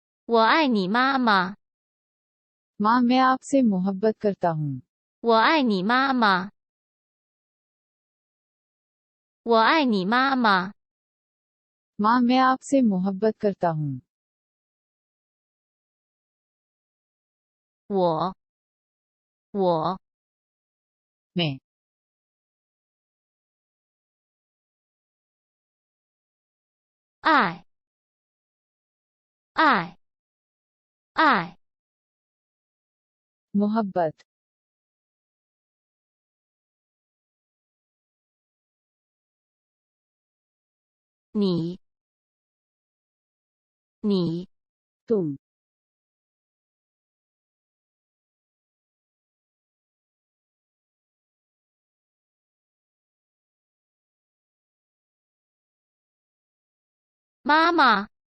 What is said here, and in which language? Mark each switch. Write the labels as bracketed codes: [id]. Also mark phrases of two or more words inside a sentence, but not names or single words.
[zh] 我爱你妈妈。 [ur] ماں میں آپ سے محبت کرتا ہوں. [zh] 我爱你妈妈。我爱你妈妈。 [ur] ماں میں آپ سے محبت کرتا ہوں. [zh] 我 [ur] मैं [zh] 爱 [ur] मोहब्बत [zh] 你 [ur] तुम [zh] 妈妈